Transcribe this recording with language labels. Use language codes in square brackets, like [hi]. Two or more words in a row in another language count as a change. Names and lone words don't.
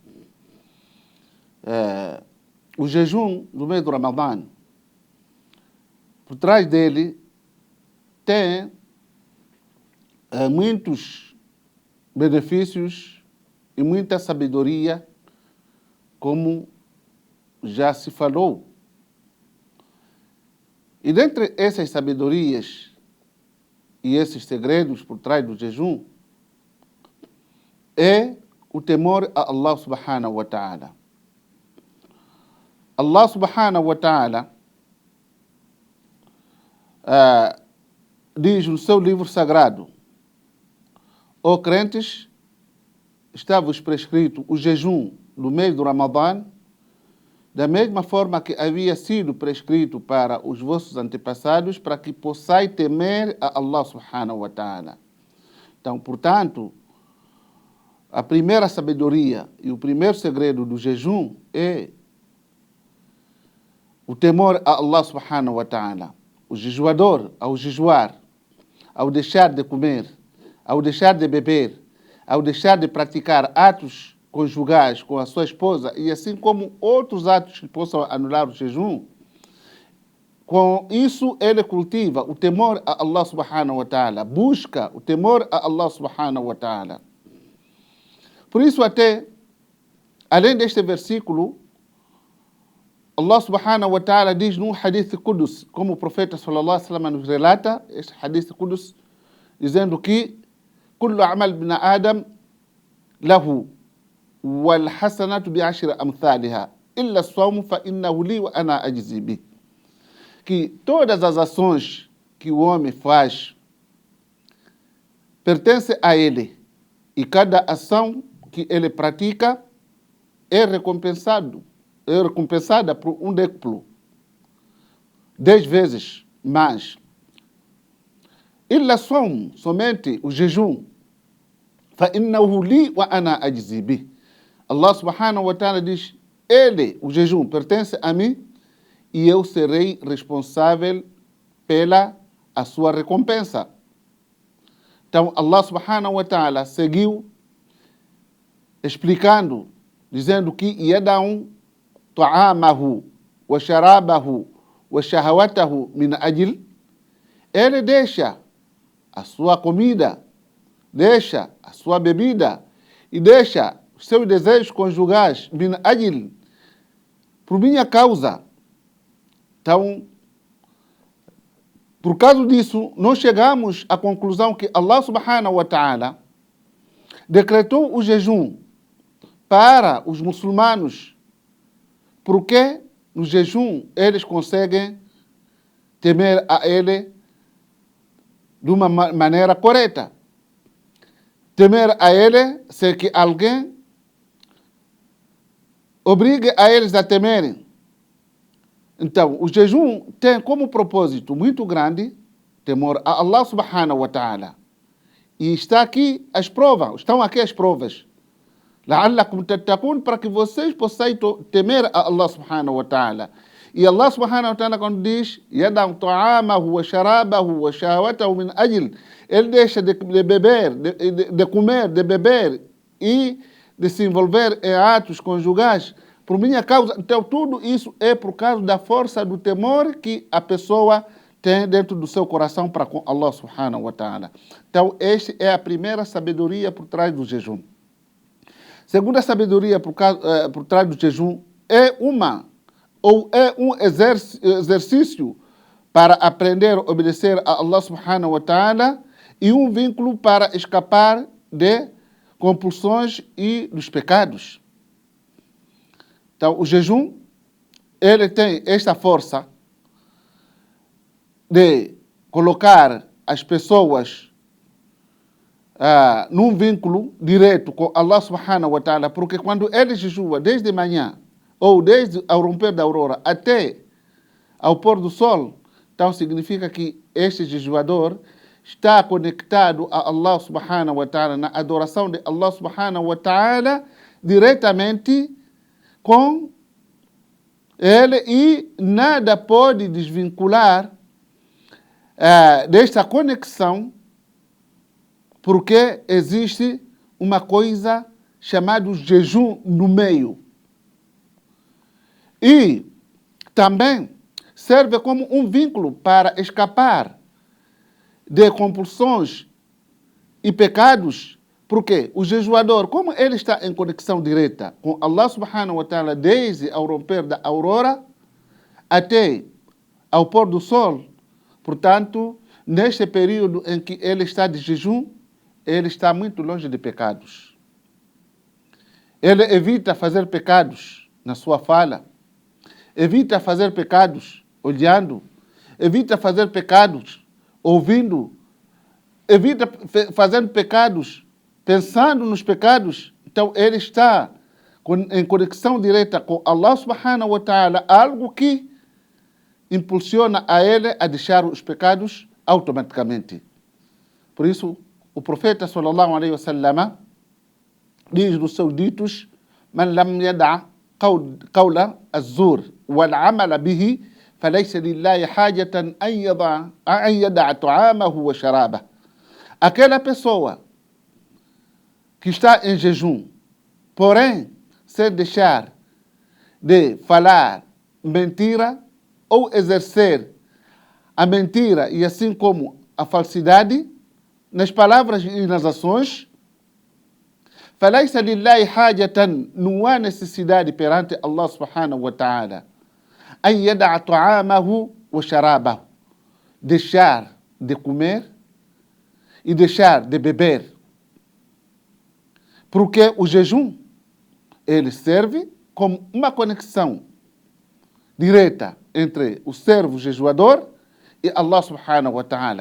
[pt] O jejum do mês do Ramadã, por trás dele, tem muitos benefícios e muita sabedoria, como já se falou. E dentre essas sabedorias e esses segredos por trás do jejum, é o temor a [ar] الله سبحانه وتعالى. الله سبحانه وتعالى [pt] diz no seu livro sagrado: ó crentes, está-vos prescrito o jejum do mês do Ramadã, da mesma forma que havia sido prescrito para os vossos antepassados, para que possais temer a [ar] الله سبحانه وتعالى. [pt] Então, portanto, a primeira sabedoria e o primeiro segredo do jejum é o temor a [ar] الله سبحانه وتعالى. [pt] O jejuador, ao jejuar, ao deixar de comer, ao deixar de beber, ao deixar de praticar atos conjugais com a sua esposa, e assim como outros atos que possam anular o jejum, com isso ele cultiva o temor a [ar] الله سبحانه وتعالى, [pt] busca o temor a [ar] الله سبحانه وتعالى. [pt] Por isso até, além deste versículo, [ar] الله سبحانه وتعالى [pt] diz num [ar] حديث قدسي, [pt] como o profeta [ar] صلى الله عليه وسلم [pt] nos relata, este [ar] حديث قدسي, [pt] dizendo que [ar] كل عمل ابن آدم له والحسنة بعشر أمثالها إلا الصوم فإنه لي وأنا أجزي به. [pt] Que todas as ações que o homem faz pertencem a ele, e cada ação que ele pratica é recompensada por um décuplo, 10 vezes mais. [ar] إلا الصوم, [pt] somente o jejum, [ar] فإنه لي وأنا أجزي به. الله سبحانه وتعالى [pt] diz: ele, o jejum, pertence a mim e eu serei responsável pela a sua recompensa. Então [ar] الله سبحانه وتعالى [pt] seguiu explicando, dizendo que [ar] يدع طعامه وشرابه وشهواته من أجل, [pt] ele deixa a sua comida, deixa a sua bebida e deixa os seus desejos conjugais, [ar] من أجل, [pt] por minha causa. Então, por causa disso, nós chegamos à conclusão que [ar] الله سبحانه وتعالى [pt] decretou o jejum para os muçulmanos, porque no jejum eles conseguem temer a ele de uma maneira correta. Temer a ele sem que alguém obrigue a eles a temerem. Então, o jejum tem como propósito muito grande temor a [ar] الله سبحانه وتعالى. [pt] E está aqui as provas, estão aqui as provas. [ar] لعلكم تتقون, [pt] para que vocês possam temer a [ar] الله سبحانه وتعالى. [pt] E [ar] الله سبحانه وتعالى, [pt] quando diz [ar] يدع طعامه وشرابه وشهواته من أجل, [pt] ele deixa de beber, de comer, de beber e de se envolver em atos conjugais por minha causa. Então tudo isso é por causa da força do temor que a pessoa tem dentro do seu coração para com [ar] الله سبحانه وتعالى. [pt] Então esta é a primeira sabedoria por trás do jejum. Segunda sabedoria por trás do jejum é um exercício para aprender a obedecer a [ar] الله سبحانه وتعالى [pt] e um vínculo para escapar de compulsões e dos pecados. Então, o jejum, ele tem esta força de colocar as pessoas num vínculo direto com [ar] الله سبحانه و [pt] ta'ala, porque quando ele jejua desde manhã, ou desde ao romper da aurora até ao pôr do sol, então significa que este jejuador está conectado a [ar] الله سبحانه وتعالى, [pt] na adoração de [ar] الله سبحانه وتعالى, [pt] diretamente com ele, e nada pode desvincular desta conexão, porque existe uma coisa chamada jejum no meio. E também serve como um vínculo para escapar de compulsões e pecados, porque o jejuador, como ele está em conexão direta com [ar] الله سبحانه وتعالى [pt] desde ao romper da aurora até ao pôr do sol, portanto, neste período em que ele está de jejum, ele está muito longe de pecados. Ele evita fazer pecados na sua fala, evita fazer pecados olhando, evita fazer pecados ouvindo, evita fazer pecados pensando nos pecados. Então ele está em conexão direta com [ar] الله سبحانه وتعالى, [pt] algo que impulsiona a ele a deixar os pecados automaticamente. Por isso, o profeta [ar] صلى الله عليه وسلم [pt] diz nos seus ditos: [ar] "من لم يدع قول الزور والعمل به فليس لله حاجة أن يدع طعامه وشرابه." [pt] Aquela pessoa que está em jejum, porém, sem deixar de falar mentira ou exercer a mentira e assim como a falsidade nas palavras e nas ações, [ar] فَلَيْسَ لِلَّهِ حَاجَةً, [pt] não há necessidade perante [ar] الله سبحانه وتعالى, أَنْ يَدَعَ طَعَامَهُ وَشَرَابَهُ, [pt] deixar de comer e deixar de beber. Porque o jejum, ele serve como uma conexão direta entre o servo jejuador e [ar] الله سبحانه وتعالى.